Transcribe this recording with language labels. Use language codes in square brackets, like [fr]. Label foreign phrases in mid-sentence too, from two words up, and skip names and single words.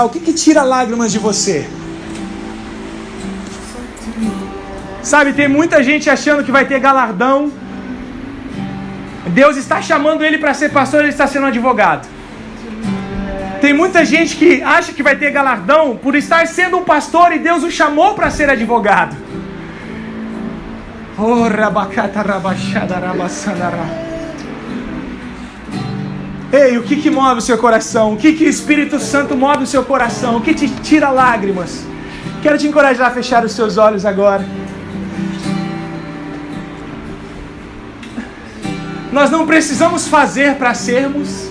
[pt] O que tira lágrimas de você? Sabe, tem muita gente achando que vai ter galardão. Deus está chamando ele para ser pastor, ele está sendo advogado. Tem muita gente que acha que vai ter galardão por estar sendo um pastor e Deus o chamou para ser advogado. Oh, rabacata, rabachada, rabassandará. Ei, o que move o seu coração? O que o Espírito Santo move o seu coração? O que te tira lágrimas? Quero te encorajar a fechar os seus olhos agora. Nós não precisamos fazer para sermos.